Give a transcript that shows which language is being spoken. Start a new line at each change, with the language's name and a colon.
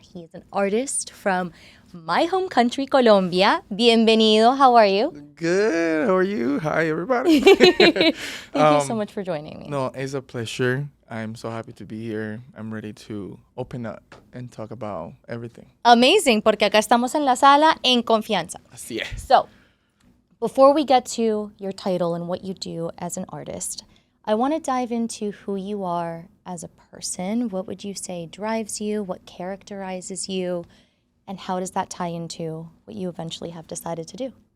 English: He is an artist from my home country, Colombia.
Spanish: Bienvenido,
English: how are you? Good, how are you? Hi, everybody. Thank you so much for joining me. No, it's a pleasure. I'm so happy to be here. I'm ready to open up and talk about everything. Amazing,
Spanish: porque acá estamos en la sala en confianza. Así es.
English: So, before we get to your title and what you do as an artist, I want to dive into who you are as a person. What would you say drives you? What characterizes you? And how does that tie into what you eventually have decided to do?